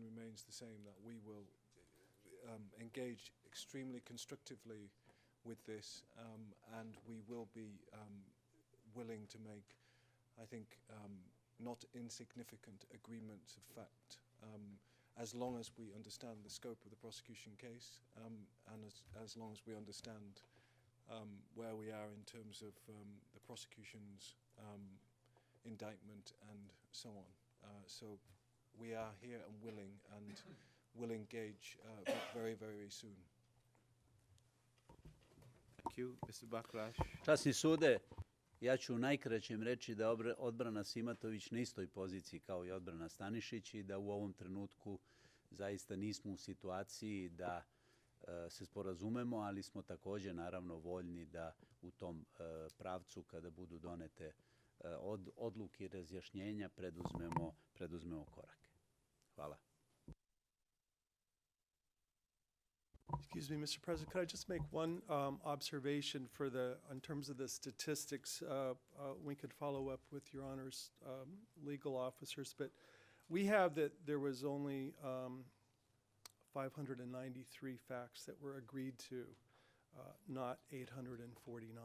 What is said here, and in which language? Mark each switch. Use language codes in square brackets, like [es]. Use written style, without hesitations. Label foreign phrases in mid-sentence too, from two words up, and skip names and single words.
[en] remains the same, that we will engage extremely constructively with this, and we will be willing to make, I think, not insignificant agreements of fact, as long as we understand the scope of the prosecution case, and as long as we understand where we are in terms of the prosecution's indictment and so on. So we are here and willing, and will engage very, very soon. Thank you. Mr. Bakrash? [sr] Časni sude, ja ću u najkraćem reći da odbrana Simatović na istoj poziciji kao i odbrana Stanišić i da u ovom trenutku zaista nismo u situaciji da se sporazumemo, ali smo također naravno voljni da u tom pravcu, kada budu donete odluke i razjašnjenja, preduzmemo korake. Hvala. [en] Excuse me, Mr. President, could I just make one observation in terms of the statistics? We could follow up with Your Honor's legal officers, but we have that there was only 593 facts that were agreed to, not 849.